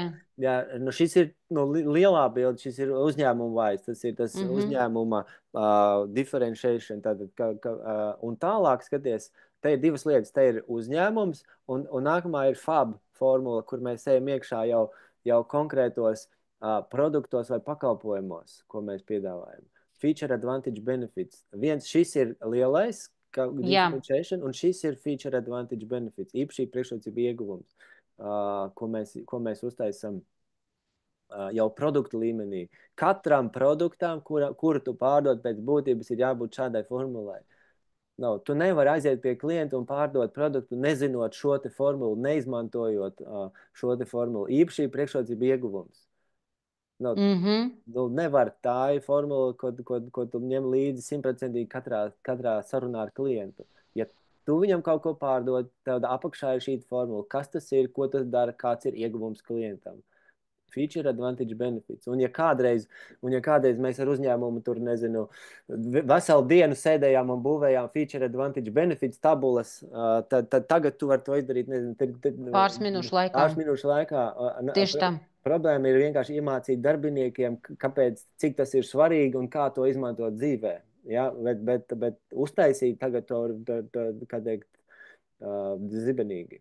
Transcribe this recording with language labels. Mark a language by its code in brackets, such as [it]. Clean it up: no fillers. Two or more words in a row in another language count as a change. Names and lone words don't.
[lv] Jā, nu šis ir lielā bilde, šis ir uzņēmuma vaids, tas ir tas uzņēmuma differentiation. Un tālāk, skaties, te ir divas lietas, te ir uzņēmums, un nākamā ir FAB formula, kur mēs ejam iekšā jau konkrētos produktos vai pakalpojumos, ko mēs piedāvājam. [en] Feature advantage benefits. [lv] Šis ir lielais differentiation, un šis ir [en] feature advantage benefits. [lv] Īpašī priekšrocība ieguvums, ko mēs uztaisam jau produktu līmenī. Katram produktam, kuru tu pārdod pēc būtības, ir jābūt šādai formulai. No, tu nevari aiziet pie klienta un pārdot produktu, nezinot šo te formulu, neizmantojot šo te formulu. Īpašī priekšrocība ieguvums. Nevar, tā ir formula, ko tu ņem līdzi 100% katrā sarunā ar klientu. Ja tu viņam kaut ko pārdod, tad apakšā ir šī formula. Kas tas ir, ko tas dara, kāds ir ieguvums klientam. [en] Feature advantage benefits. [lv] Un ja kādreiz mēs ar uzņēmumu tur, nezinu, veselu dienu sēdējām un būvējām [en] feature advantage benefits [lv] tabulas, tad tagad tu vari to izdarīt, nezinu, pāris minūšu laikā. Tieši tā. Problēma ir vienkārši iemācīt darbiniekiem, cik tas ir svarīgi un kā to izmantot dzīvē. Ja? Bet uztaisīt tagad to, kā teikt, zibenīgi.